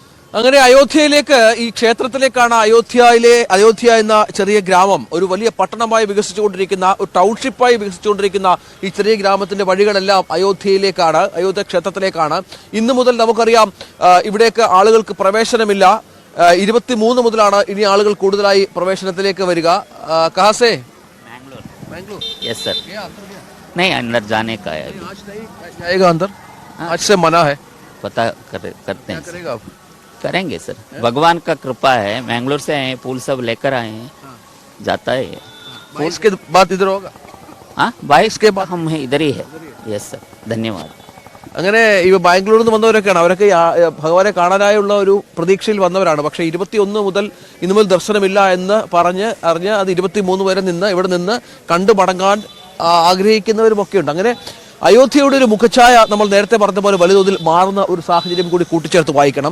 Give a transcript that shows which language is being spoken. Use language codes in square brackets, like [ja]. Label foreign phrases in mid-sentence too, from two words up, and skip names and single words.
[ml] അങ്ങനെ അയോധ്യയിലേക്ക് ഈ ക്ഷേത്രത്തിലേക്കാണ് അയോധ്യ എന്ന ചെറിയ ഗ്രാമം ഒരു വലിയ പട്ടണമായി വികസിച്ചുകൊണ്ടിരിക്കുന്ന ഒരു ടൗൺഷിപ്പായി വികസിച്ചുകൊണ്ടിരിക്കുന്ന ഈ ചെറിയ ഗ്രാമത്തിന്റെ വഴികളെല്ലാം അയോധ്യ ക്ഷേത്രത്തിലേക്കാണ്. ഇന്നു മുതൽ നമുക്കറിയാം ഇവിടേക്ക് ആളുകൾക്ക് പ്രവേശനമില്ല. 23 മുതലാണ് ഇനി ആളുകൾ കൂടുതലായി പ്രവേശനത്തിലേക്ക് വരിക. [hi] कहाँ से? मैंगलोर। [en] yes sir. [hi] नहीं अंदर जाने का है। आज नहीं जाएगा अंदर? आज से मना है। पता करते हैं। करेगा आप? करेंगे सर, भगवान का कृपा है। मैंगलोर से आए, फूल सब लेकर आए हैं, जाता है। इसके बाद इधर होगा? हाँ, 22 के बाद हम इधर ही है। [en] yes sir, [hi] धन्यवाद. [ml] അങ്ങനെ ഇവ ബാംഗ്ലൂരിൽ നിന്ന് വന്നവരൊക്കെയാണ്. അവരൊക്കെ ഭഗവാനെ കാണാനായുള്ള ഒരു പ്രതീക്ഷയിൽ വന്നവരാണ്. പക്ഷേ 21 മുതൽ ഇന്നു മുതൽ ദർശനമില്ല എന്ന് അറിഞ്ഞ് അത് 23 വരെ ഇവിടെ നിന്ന് കണ്ടു മടങ്ങാൻ ആഗ്രഹിക്കുന്നവരുമൊക്കെ ഉണ്ട്. അങ്ങനെ അയോധ്യയുടെ ഒരു മുഖഛായ നമ്മൾ നേരത്തെ പറഞ്ഞ പോലെ വലിയ തോതിൽ മാറുന്ന ഒരു സാഹചര്യം കൂടി കൂട്ടിച്ചേർത്ത് വായിക്കണം.